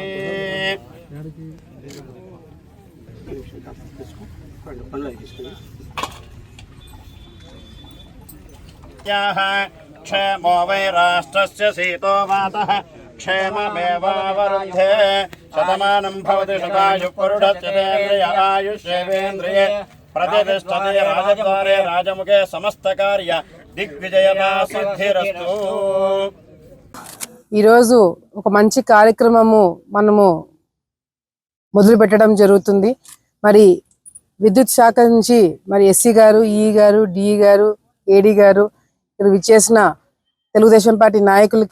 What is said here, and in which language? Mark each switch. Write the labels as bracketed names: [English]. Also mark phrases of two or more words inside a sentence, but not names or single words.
[Sanskrit] क्षेमो वै राष्ट्रस्य शीतो वातः क्षेममेवावरुन्धे शतमानं भवति शतायुः पुरुषस्येन्द्रिय आयुष्येवेन्द्रिये प्रतिष्ठते राजद्वारे राजमुखे समस्तकार्य దిగ్విజయతా సిద్ధిరస్తు। [Telugu] ఈరోజు ఒక మంచి కార్యక్రమము మనము మొదలు పెట్టడం జరుగుతుంది। మరి విద్యుత్ శాఖ నుంచి మరి ఎస్సీ గారు, ఈ గారు, డి గారు, ఏడి గారు ఇక్కడ విచ్చేసిన తెలుగుదేశం పార్టీ నాయకులకి,